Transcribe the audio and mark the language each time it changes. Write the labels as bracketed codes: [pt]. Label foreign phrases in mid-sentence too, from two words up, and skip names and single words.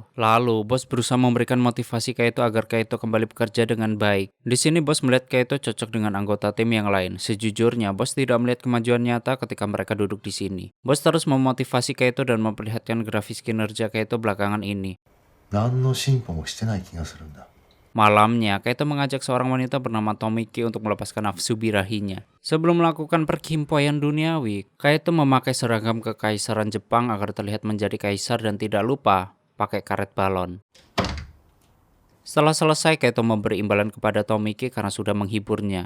[id] Lalu, bos berusaha memberikan motivasi Kaito agar Kaito kembali bekerja dengan baik. Di sini bos melihat Kaito cocok dengan anggota tim yang lain. Sejujurnya, bos tidak melihat kemajuan nyata ketika mereka duduk di sini. Bos terus memotivasi Kaito dan memperlihatkan grafis kinerja Kaito belakangan ini. [ja] 何の進歩もしてない気がするんだ。 [id] Malamnya, Kaito mengajak seorang wanita bernama Tomiki untuk melepaskan nafsu birahinya. Sebelum melakukan perkimpoian duniawi, Kaito memakai seragam kekaisaran Jepang agar terlihat menjadi kaisar dan tidak lupa pakai karet balon. Setelah selesai, Kaito memberi imbalan kepada Tomiki karena sudah menghiburnya.